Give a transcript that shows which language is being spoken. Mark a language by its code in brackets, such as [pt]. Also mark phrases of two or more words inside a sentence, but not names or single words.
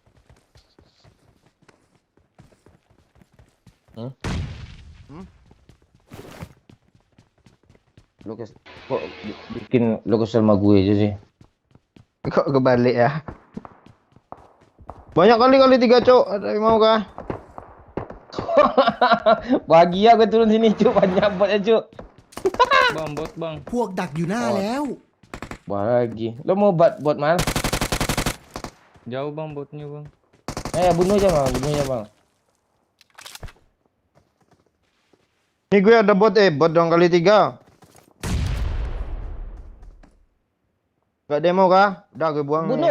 [id] Lu kok bikin lu kesel sama gue aja sih. Kok kebalik ya? Banyak kali 3, Cok. Ada yang mau kah? Bahagia gue turun sini cuk, banyak botnya cuk. Bang, bot, Bang. [th] พวกดักอยู่หน้าแล้ว [id] Lagi. Lo mau bot mal? Jauh, Bang, botnya, Bang. Bunuh aja bang. Ini gue ada bot bot dong kali 3. Gak demo kah? Udah gue buang nih.